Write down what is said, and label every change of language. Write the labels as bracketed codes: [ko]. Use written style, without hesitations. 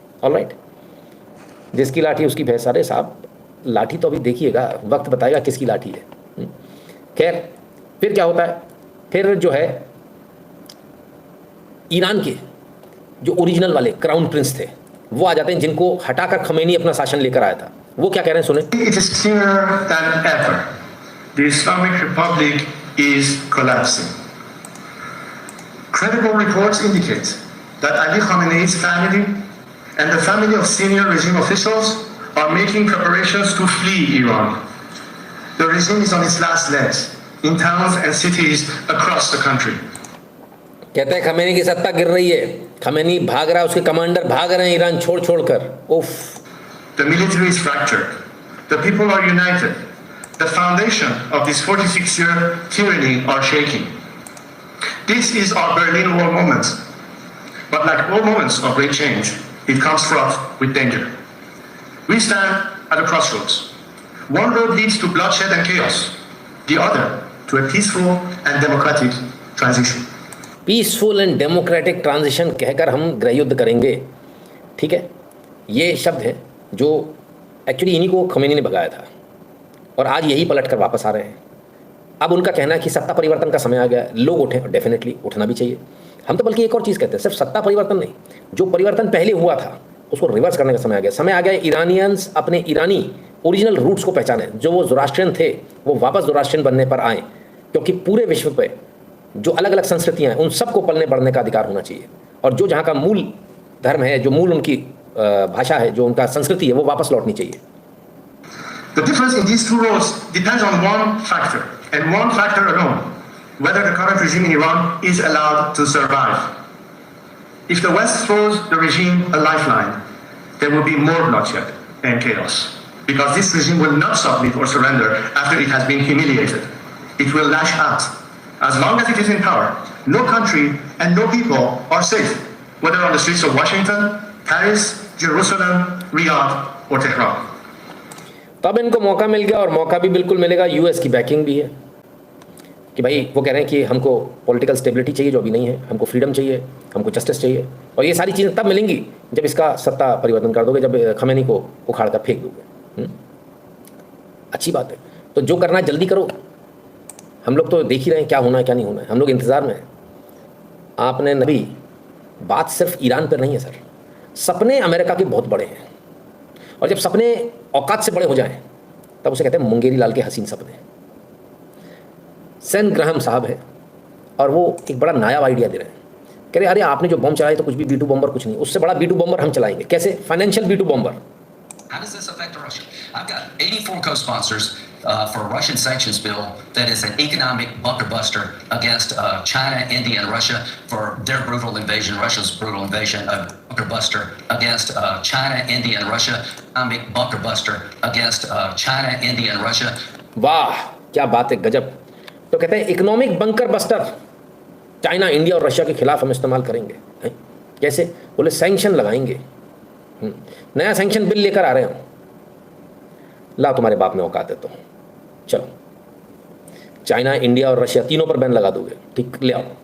[hi] Alright, जिसकी लाठी उसकी भैंस। अरे साहब, लाठी तो अभी देखिएगा, वक्त बताएगा किसकी लाठी है। खैर, फिर क्या होता है? फिर जो है ईरान के जो ओरिजिनल वाले क्राउन प्रिंस थे वो आ जाते हैं, जिनको हटाकर खमेनी अपना शासन लेकर आया था। वो क्या कह रहे हैं सुने। [en] It is clearer than ever. The Islamic Republic is collapsing. Credible reports indicate that Ali Khamenei's family and the family of senior regime officials are making preparations to flee Iran. The regime is on its last legs in towns and cities across the country. [hi] कहते हैं Khamenei की सत्ता गिर रही है, Khamenei भाग रहा है, उसके कमांडर भाग रहे हैं ईरान छोड़ छोड़कर। उफ। [en] The military is fractured. The people are united. The foundation of this 46-year tyranny are shaking. This is our Berlin Wall moment. But like all moments of great change, it comes fraught with danger. We stand at a crossroads. One road leads to bloodshed and chaos. The other to a peaceful and democratic transition. Peaceful and democratic transition [hi] कहकर हम गृह युद्ध करेंगे। ठीक है, ये शब्द है जो एक्चुअली इन्हीं को खमेनी ने भगाया था, और आज यही पलट कर वापस आ रहे हैं। अब उनका कहना है कि सत्ता परिवर्तन का समय आ गया, लोग उठें, डेफिनेटली उठना भी चाहिए। हम तो बल्कि एक और चीज़ कहते हैं, सिर्फ सत्ता परिवर्तन नहीं, जो परिवर्तन पहले हुआ था उसको रिवर्स करने का समय आ गया। समय आ गया ईरानियंस अपने ईरानी ओरिजिनल रूट्स को पहचाने, जो वो ज़ोरास्ट्रियन थे वो वापस ज़ोरास्ट्रियन बनने पर आए, क्योंकि पूरे विश्व पे जो अलग अलग संस्कृतियाँ हैं उन सबको पलने बढ़ने का अधिकार होना चाहिए, और जो जहाँ का मूल धर्म है, जो मूल उनकी भाषा है, जो उनका संस्कृति है, वो वापस लौटनी चाहिए। [en] The difference in these two roads depends on one factor, and one factor alone: whether the current regime in Iran is allowed to survive. If the West throws the regime a lifeline, there will be more bloodshed and chaos, because this regime will not submit or surrender after it has been humiliated. It will lash out. As long as it is in power, no country and no people are safe, whether on the streets of Washington, Paris, Jerusalem, Riyadh or Tehran. [hi] तब इनको मौका मिल गया, और मौका भी बिल्कुल मिलेगा, US की बैकिंग भी है कि भाई वो कह रहे हैं कि हमको पॉलिटिकल स्टेबिलिटी चाहिए जो अभी नहीं है, हमको फ्रीडम चाहिए, हमको जस्टिस चाहिए, और ये सारी चीज़ें तब मिलेंगी जब इसका सत्ता परिवर्तन कर दोगे, जब खमेनी को उखाड़ कर फेंक दोगे। अच्छी बात है। तो जो करना है जल्दी करो। हम लोग तो देख ही रहे हैं क्या होना है क्या नहीं होना है, हम लोग इंतज़ार में हैं। आपने नबी, बात सिर्फ ईरान पर नहीं है सर, सपने अमेरिका के बहुत बड़े हैं, और जब सपने औकात से बड़े हो जाएं तब उसे कहते हैं मुंगेरी लाल के हसीन सपने। सेन ग्राहम साहब है और वो एक बड़ा नायाब आइडिया दे रहे हैं, कह रहे अरे आपने जो बम चलाए तो कुछ भी B2 बम्बर कुछ नहीं, उससे बड़ा B2 बम्बर हम चलाएंगे। कैसे? Financial B2 बम्बर। [en] How does this affect Russia? I've got 84 co-sponsors for a Russian sanctions bill that is an economic bunker buster against China, India, and Russia for their brutal invasion, Russia's brutal invasion, a bunker buster against China, India, and Russia, economic bunker buster against China, India, and Russia. [hi] वाह क्या बात है, गजब। तो कहते हैं [en] economic bunker buster [hi] China, India और Russia के खिलाफ हम इस्तेमाल करेंगे। हैं? कैसे? बोले सैंक्शन लगाएंगे। नया सैंक्शन बिल लेकर आ रहे हो, ला तुम्हारे बाप में औकात है तो चलो, चाइना, इंडिया और रशिया तीनों पर बैन लगा दोगे, ठीक, ले आओ।